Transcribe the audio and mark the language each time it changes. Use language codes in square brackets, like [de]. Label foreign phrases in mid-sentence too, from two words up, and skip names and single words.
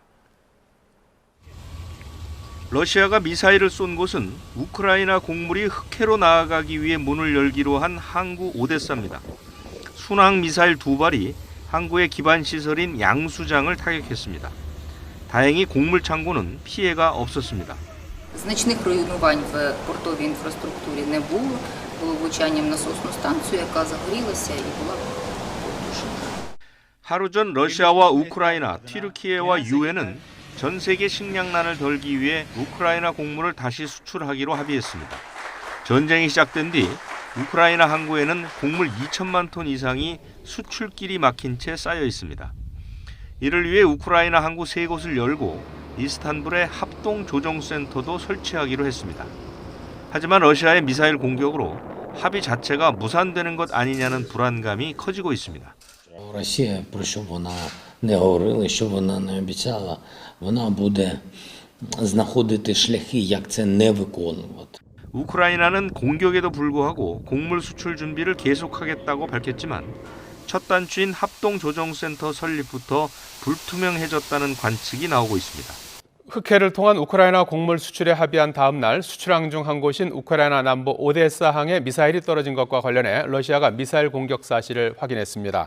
[ko] 러시아가 미사일을 쏜 곳은 우크라이나 곡물이 흑해로 나아가기 위해 문을 열기로 한 항구 오데사입니다. 순항 미사일 2발이 항구의 기반 시설인 양수장을 타격했습니다. 다행히 곡물 창고는 피해가 없었습니다. [uk] Значних руйнувань в портовій інфраструктурі не було. Було влучання в насосну станцію, яка загорілася і була потушена. [ko] 하루 전 러시아와 우크라이나, 튀르키예와 유엔은 전 세계 식량난을 덜기 위해 우크라이나 곡물을 다시 수출하기로 합의했습니다. 전쟁이 시작된 뒤 우크라이나 항구에는 곡물 2천만 톤 이상이 수출길이 막힌 채 쌓여 있습니다. 이를 위해 우크라이나 항구 3곳을 열고 이스탄불에 합동 조정센터도 설치하기로 했습니다. 하지만 러시아의 미사일 공격으로 합의 자체가 무산되는 것 아니냐는 불안감이 커지고 있습니다. [uk] Росія, про що вона не говорила, що вона не обіцяла, вона буде знаходити шляхи, як це не виконувати. [ko] 우크라이나는 공격에도 불구하고 곡물 수출 준비를 계속하겠다고 밝혔지만 첫 단추인 합동조정센터 설립부터 불투명해졌다는 관측이 나오고 있습니다. 흑해를 통한 우크라이나 곡물 수출에 합의한 다음 날 수출항 중 한 곳인 우크라이나 남부 오데사항에 미사일이 떨어진 것과 관련해 러시아가 미사일 공격 사실을 확인했습니다.